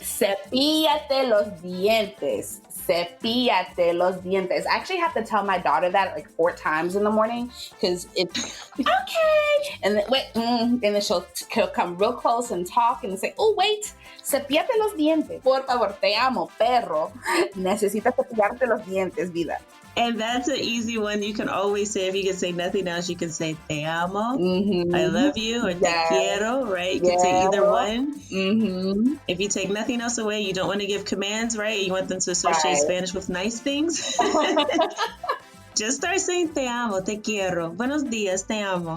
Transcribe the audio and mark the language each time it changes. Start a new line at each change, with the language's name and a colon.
Spanish: Cepíllate los dientes. Cepíllate los dientes.
English: I actually have to tell my daughter that like 4 times in the morning, because it's okay. And then she'll come real close and talk and say, oh, wait,
Spanish: cepíllate los dientes. Por favor, te amo, perro. Necesitas cepillarte los dientes, vida.
English: And that's an easy one. You can always say, if you can say nothing else, you can say
Spanish: te amo,
English: I love you, or
Spanish: te quiero,
English: right? You can say either one. If you take nothing else away, you don't want to give commands, right? You want them to associate Spanish with nice things. Just start saying
Spanish: te amo, te quiero, buenos dias, te amo.